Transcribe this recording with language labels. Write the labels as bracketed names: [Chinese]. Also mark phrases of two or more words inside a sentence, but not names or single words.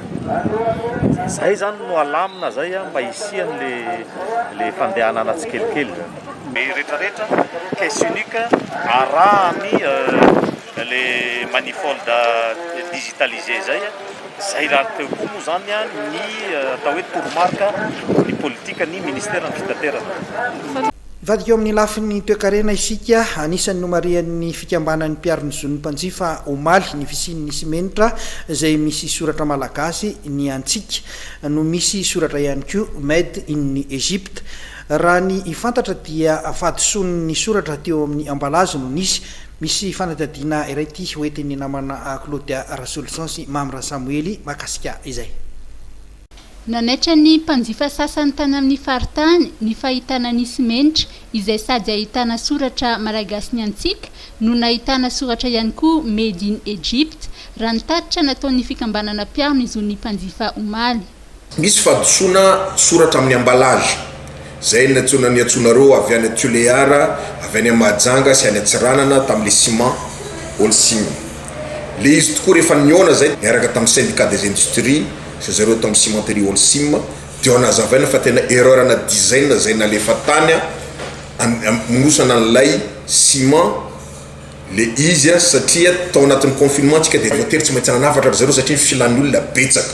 [Malagasy] zay zany no alamina zay mba hisiany le fandehanana tsikelikely be rehetrarehetra [French] caisse unique [Malagasy] arahany le manifolda digitalisé zay raha teo koa moa zany ny atao hoe toromarika ny politika ny ministère ny fitaterana Vadika eo amin'ny lafiny toekarena isika anisan'ny nomarian'ny fikambanan'ny mpiaro-ny zon'ny mpanjifa omaly ny fisian'ny simenitra izay misy soratra malagasy ny antsika no misy soratra ihany koa [English] made in Egypte. [Malagasy] Raha ny ifantatra dia fadison'ny soratra teo amin'ny ambalazy no misy fanadadiana iray ty hoentin'ny namana Claudia Rasolution sy Mamra Samuely makasika izay. Nanaitra ny mpanjifa sasany tany amin'ny faritany ny fahitana ny simenitra izay sady ahitana soratra malagasy ny antsika no nahitana soratra ihany koa [English] made in Egypte [Malagasy] raha nitatitra nataon'ny fikambanana mpiaro-ny zon'ny mpanjifa omaly. Misy fadisona soratra amin'ny ambalazy zay natsona ny atsonareo avy any Tuleara, avy any Mahajanga sy any Atsiranana tamin' [French] le ciment Holcim. [Malagasy] Le izy tokoa rehefa niona zay niaraka tamin'ny [French] syndicat des industries [Malagasy] sy zareo tamin'ny cimenterie Holcim dia nazavaina fa tena erreur na design zay nalefa tany mosana an'ilay ciment le izy satria tao anatin'ny confinement tsika dia voatery tsy maintsy nanafatra aby zareo satria filan'ny olona betsaka.